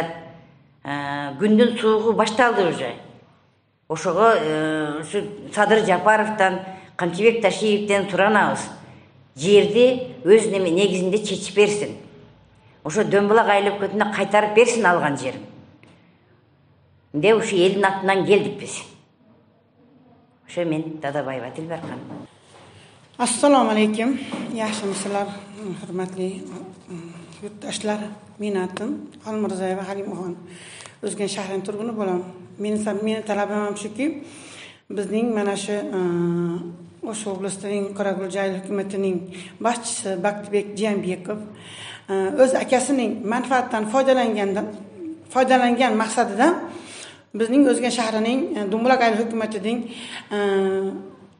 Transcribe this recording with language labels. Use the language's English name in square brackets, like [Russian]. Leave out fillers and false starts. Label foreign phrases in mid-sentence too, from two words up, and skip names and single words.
[Kyrgyz] Күндүн суугу башталды уже. Ошого ушу Садыр Жапаровдон, Камчыбек Ташиевден суранабыз. Жерди өз негизинде чечип берсин. Ошо Дүмбүлак айыл өкмөтүнө кайтарып берсин алган жерин. Де ушу элдин атынан келдик биз. Ошо мен Дадабаева Дилбар ханым. [Uzbek] Assalomu alaykum. Yaxshimisizlar, hurmatli yurtdoshlar? Men atim Almirzayeva Halimoxon. O'zgan shahrining turguni bo'laman. Meni talabim ham shuki, bizning mana shu o'sha oblastning Qarag'ulja hukumatining boshchisi Baqtibek Jambekov o'z akasining manfaatdan foydalangan maqsadida bizning O'zgan shahrining Dumbuloq ayol hukumatining